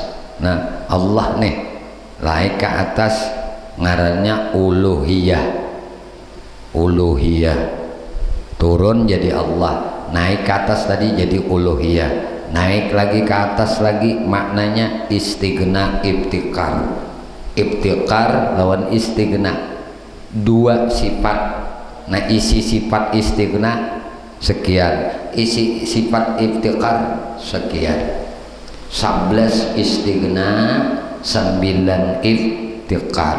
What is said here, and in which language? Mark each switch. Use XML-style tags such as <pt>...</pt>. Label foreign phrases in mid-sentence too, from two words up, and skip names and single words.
<bjn>Nah, Allah nih naik ke atas ngarannya uluhiyah. Uluhiyah. Turun jadi Allah. Naik ke atas tadi jadi uluhiyah, naik lagi ke atas lagi maknanya</bjn> <ar>istighna iftikar.</ar> <bjn>Iftikar lawan istighna, dua sifat. Nah, isi sifat istighna sekian, isi sifat iftikar sekian. 11 istighna, 9 iftikar.</bjn>